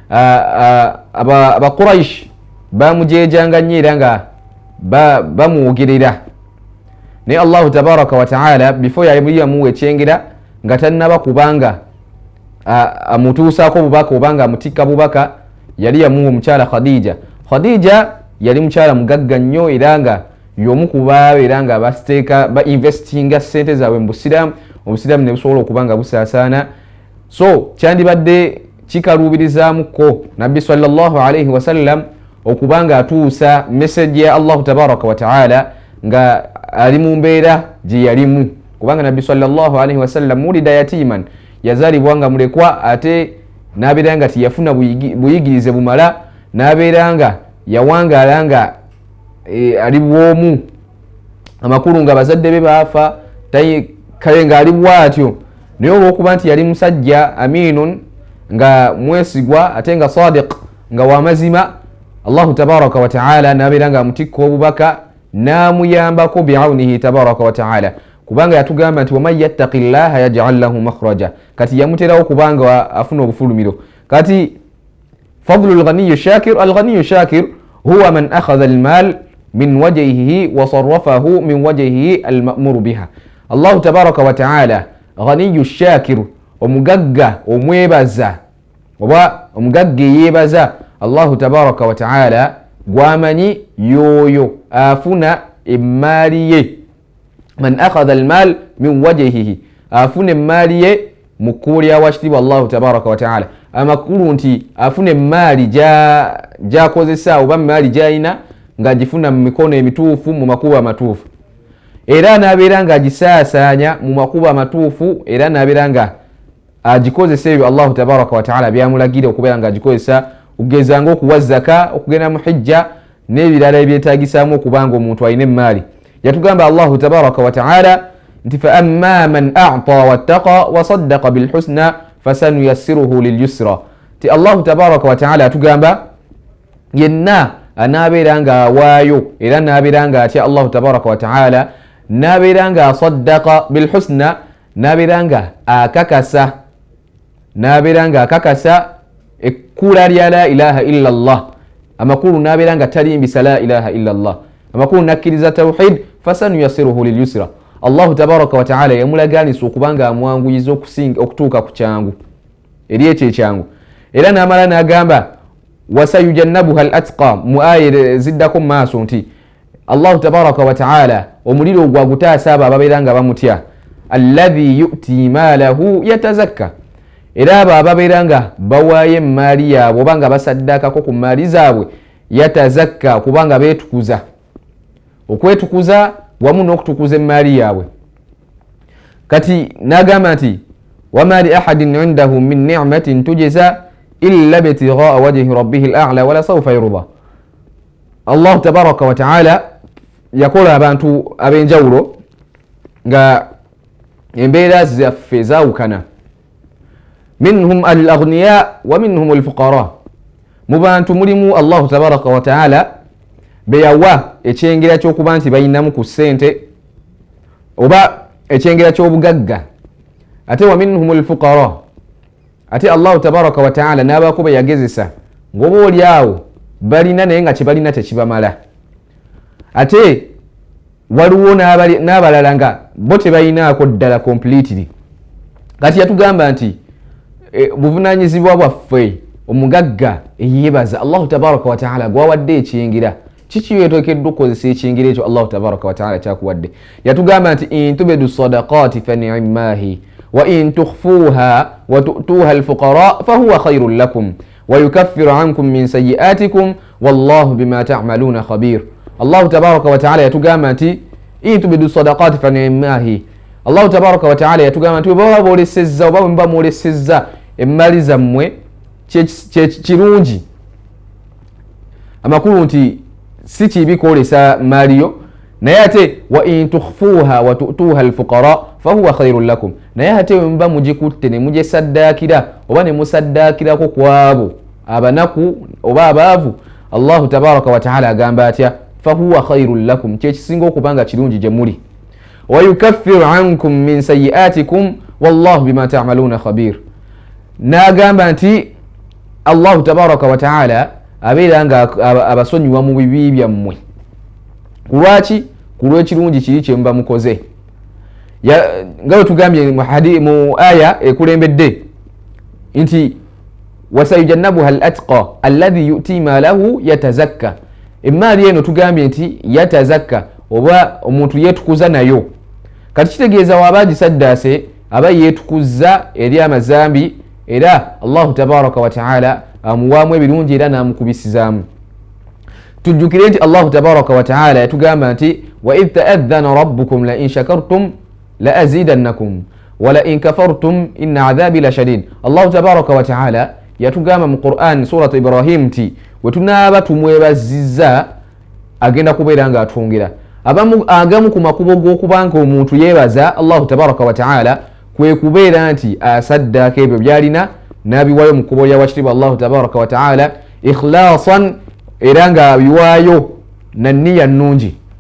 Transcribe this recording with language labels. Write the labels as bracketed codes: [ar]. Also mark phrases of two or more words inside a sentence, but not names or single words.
[lg] Abaquraish bamujejanga nnyo era nga bamwogerera naye [ar] الله تبارك وتعالى [lg] before yamuwa ekyengera nga tannaba kubanga amutuusaako obubaka obanga amutikka bubaka yali yamuwa omukyala Khadija yali mukyala mugagga nnyo era nga y'omu ku babeera nga basiteeka ba investinga ssente zaabwe mu busiraamu, obusiraamu ne busobola okuba nga busaasaana. So kyandibadde kikaluubirizaamuko nabbi [ar] صلى الله عليه وسلم [lg] okuba nga atuusa message ya [ar] الله تبارك وتعالى [lg] nga ali mu mbeera gye yalimu, kubanga nabbi [ar] صلى الله عليه وسلم [lg] mulida yatiman, yazaalibwa nga mulekwa ate n'abeera nga tiyafuna buyigirize bumala, n'abeera nga yawangaala nga ali bwomu, amakulu nga bazadde be baafa, kale nga ali bwatyo. Naye olw'okuba nti yali musajja aminun, nga mwesigwa ate nga sadiq, nga wamazima, [ar] الله تبارك وتعالى [lg] n'abeera nga amutikka obubaka n'amuyambako [ar] بعونه تبارك وتعالى, [lg] kubanga yatugamba nti [ar] ومن يتق الله يجعل له مخرجا, [lg] kati yamuterawo kubanga afuna obufulumiro. [ar] Kati فضل الغني الشاكر، الغني الشاكر هو من أخذ المال من وجهه وصرفه من وجهه المأمور بها. الله تبارك وتعالى غني شاكر, [lg] omugagga omwebaza oba omugagga yebaza [ar] الله تبارك وتعالى [lg] gwamanyi yoyo afuna emaali ye. [ar] من أخذ المال من وجهه, [lg] afuna emaali ye mu kkubo lya wakitiibwa [ar] الله تبارك وتعالى. [lg] Amakulu nti afuna emaali gyakozesa oba emaali gyalina nga gifuna mu mikono emituufu, mu makubo amatuufu, era n'abeera nga agisaasaanya mu makubo amatuufu, era n'abeera nga agikozesa ebyo [ar] الله تبارك وتعالى [lg] byamulagira okubeera nga agikozesa, okugeza ng'okuwa zaka, okugenda mu hijja n'ebirala ebyetaagisaamu okubanga omuntu alina emaali. [ar] Yatugamba الله تبارك وتعالى nti فأما من أعطى واتقى وصدق بالحسنى فسنيسره لليسرى. [lg] Ti [ar] الله تبارك وتعالى [lg] atugamba yenna anaabeera nga awaayo era n'abeera nga atya [ar] الله تبارك وتعالى, [lg] n'abeera nga asaddaqa [ar] بالحسنى, [lg] n'abeera nga akakasa ekkula lya [ar] لا إله إلا الله, [lg] amakulu n'abeera nga talimbisa [ar] لا إله إلا الله, [lg] amakulu nakkiriza [ar] tawhid, فسنيسره لليسرى. الله تبارك وتعالى [lg] yamulaganisa okubanga amwanguyiza okutuuka ku kyangu eri ekyo ekyangu, era n'amala n'agamba [ar] وسيجنبها الأتقى, [lg] mu aya ziddako mu maaso nti [ar] الله تبارك وتعالى [lg] omuliro gwagutaasa abo ababeera nga bamutya, [ar] الذي يؤتي ماله يتزكى, [lg] era abo ababeera nga bawaayo emaali yaabwe oba nga basaddakako ku maali zaabwe, yatazakka kubanga beetukuza, okwetukuza wamu n'okutukuza emaali yaabwe. Kati n'agamba nti [ar] وما لأحد عنده من نعمة تجزى إلا ابتغاء وجه ربه الأعلى ولسوف يرضى. الله تبارك وتعالى [lg] yakola abantu ab'enjawulo nga embeera zaffe zaawukana, [ar] منهم الأغنياء ومنهم الفقراء. [lg] Mu bantu mulimu [ar] الله تبارك وتعالى [lg] beyawa ekyengera ky'okuba nti bayinamu ku ssente oba ekyengera ky'obugagga, ate [ar] ومنهم الفقراء, [lg] ate [ar] الله تبارك وتعالى [lg] n'abaako be yagezesa ng'oba oli awo balina naye nga kyebalina tekibamala, ate waliwo n'abalala nga bo tebalinaako ddala completely. Kati yatugamba nti buvunaanyizibwa bwaffe omugagga eyeebaza [ar] الله تبارك وتعالى [lg] gwawadde ekyengera, kiki wetokedde okukozesa ekyengera ekyo [ar] الله تبارك وتعالى [lg] kyakuwadde. Yatugamba nti [ar] إن تبدوا الصدقات فنعما هي وإن تخفوها وتؤتوها الفقراء فهو خير لكم ويكفر عنكم من سيئاتكم والله بما تعملون خبير. الله تبارك وتعالى [lg] yatugamba nti [ar] إن تبدوا الصدقات فنعما هي, الله تبارك وتعالى [lg] yatugamba nti bwe boolesezza oba bwe mwolesezza emmali zammwe kirungi, amakulu nti si kibi kwolesa maaliyo, naye ate [ar] وإن تخفوها وتؤتوها الفقراء فهو خير لكم, [lg] naye ate mba mugikutte ne mugisaddaakira oba ne musaddaakirako kwabo abanaku oba abaavu, [ar] الله تبارك وتعالى [lg] agamba atya [ar] فهو خير لكم, [lg] kyekisinga okubanga kirungi gye muli. [ar] ويكفر عنكم من سيئاتكم والله بما تعملون خبير. [lg] N'agamba nti [ar] الله تبارك وتعالى [lg] abeera nga abasonyiwa mu bibi byammwe. Kulwaki? Kulw'ekirungi kiri kye muba mukoze. Nga bwe tugambye mu aya ekulembedde nti [ar] وسيجنبها الأتقى الذي يؤتي ماله يتزكى. [lg] Emaali eno tugambye nti yatazakka, oba omuntu yetukuza nayo. Kati kitegeeza wabaji saddase aba yetukuza eri amazambi era [ar] الله تبارك وتعالى [lg] amuwaamu ebirungi era namukubisizaamu. Tujjukire nti [ar] الله تبارك وتعالى [lg] yatugamba nti [ar] وإذ تأذن ربكم لئن شكرتم لأزيدنكم ولئن كفرتم إن عذابي لشديد. الله تبارك وتعالى [lg] yatugamba mu Qur'an suratu Ibrahim nti wetunaaba tumwebaziza agenda kubeera nga atwongera. Agamu ku makubo g'okubanga omuntu yeebaza [ar] الله تبارك وتعالى [lg] kwe kubeera nti asaddaka ebyo byalina n'abiwaayo mu kkubo lya wakitiibwa [ar] الله تبارك وتعالى [lg] ikhlasan, era nga abiwaayo na nniya nnungi,